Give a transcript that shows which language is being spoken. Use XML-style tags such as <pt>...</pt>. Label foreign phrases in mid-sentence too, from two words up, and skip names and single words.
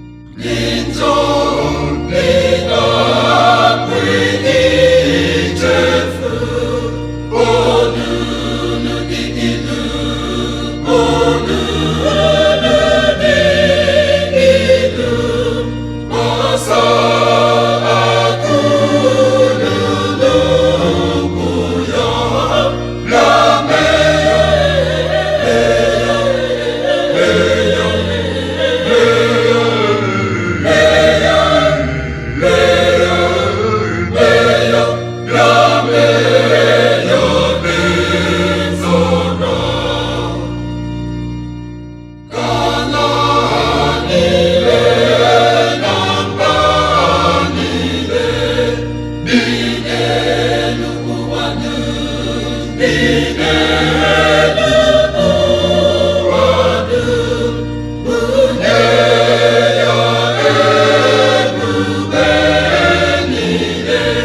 <ig>Ndị njọ ndị na-akwa ike ichefu, onunu dị ilu, onunu dị ilu, gbasa akụnụ n'okwu ya.</ig> <fr>La meilleure, meilleure, meilleure, meilleure, meilleure, la meilleure des aurores.</fr> <ig>Ka ala niile na mba niile dị n'elu ụwa dum, dị n'elu ụwa dum, bunye ya ebube niile.</ig>